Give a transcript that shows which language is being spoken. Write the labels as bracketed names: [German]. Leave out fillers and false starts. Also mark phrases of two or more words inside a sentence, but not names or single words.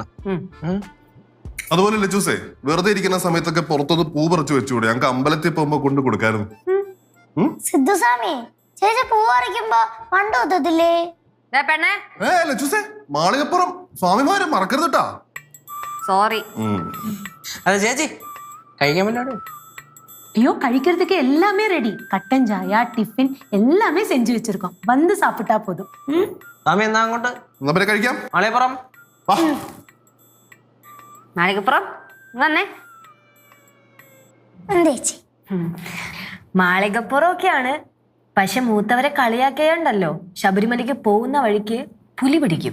[Malayalam] അതുപോലെ ലജുസേ വെറുതെ ഇരിക്കുന്ന സമയത്തൊക്കെ പുറത്തൊന്ന് പൂ പറിച്ചു വെച്ചുകൂടെ? ഞങ്ങൾക്ക് അമ്പലത്തിൽ പോകുമ്പോ കൊണ്ട് കൊടുക്കായിരുന്നു. സിദ്ധുസ്വാമി ചേച്ചി പൂ പറിക്കുമ്പോ പണ്ട് ഒത്തത്തില്ലേ? പെണ്ണേ ലജുസേ മാളികപ്പുറം സ്വാമിമാരെ മറക്കരുതട്ടാ. സോറി. അതെ ചേച്ചി കഴിക്കാൻ പറ്റാടോ? [Tamil] ஐயோ கழிக்கிறதுக்கு எல்லாமே ரெடி. கட்டன் சாயா டிஃபின் எல்லாமே செஞ்சு வச்சிருக்கோம். வந்து சாப்பிட்டா போதும். [Malayalam] സ്വാമി എന്നാ അങ്ങോട്ട് എന്നാ പിന്നെ കഴിക്കാം. മാളയപ്പുറം മാളികപ്പുറം വന്നേ. എന്തേച്ചി? മാളികപ്പുറം ഒക്കെയാണ്. പക്ഷെ മൂത്തവരെ കളിയാക്കിയുണ്ടല്ലോ, ശബരിമലയ്ക്ക് പോകുന്ന വഴിക്ക് പുലി പിടിക്കും.